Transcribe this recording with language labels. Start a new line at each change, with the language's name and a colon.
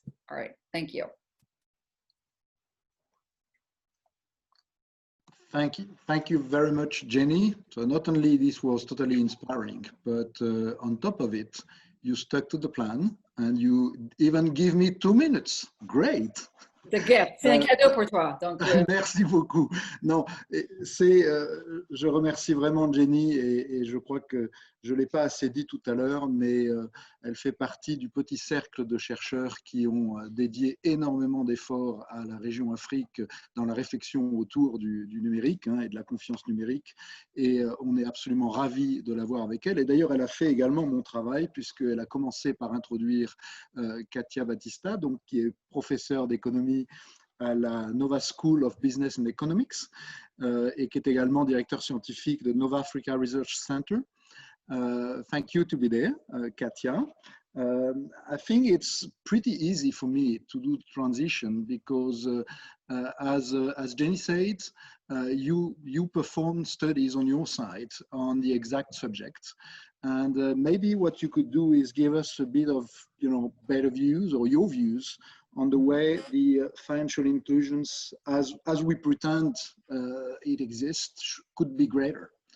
English: All right, thank you. Thank you very much, Jenny. So not only this was totally inspiring, but on top of it, you stuck to the plan and you even give me 2 minutes. Great.
French: C'est un gift, c'est un cadeau pour toi. Donc, Merci beaucoup. Non, je remercie vraiment Jenny et je crois que je ne l'ai pas assez dit tout à l'heure, mais elle fait partie du petit cercle de chercheurs qui ont dédié énormément d'efforts à la région Afrique dans la réflexion autour du numérique et de la confiance numérique. Et on est absolument ravis de l'avoir avec elle. Et d'ailleurs, elle a fait également mon travail puisqu'elle a commencé par introduire Katia Battista, donc, qui est professeure d'économie à la Nova School of Business and Economics et qui est également directeur scientifique de Nova Africa Research Center.
English: Thank you to be there, Katja. I think it's pretty easy for me to do the transition because, as Jenny said, you perform studies on your side on the exact subject, and maybe what you could do is give us a bit of better views or your views on the way the financial inclusions, as we pretend it exists, could be greater.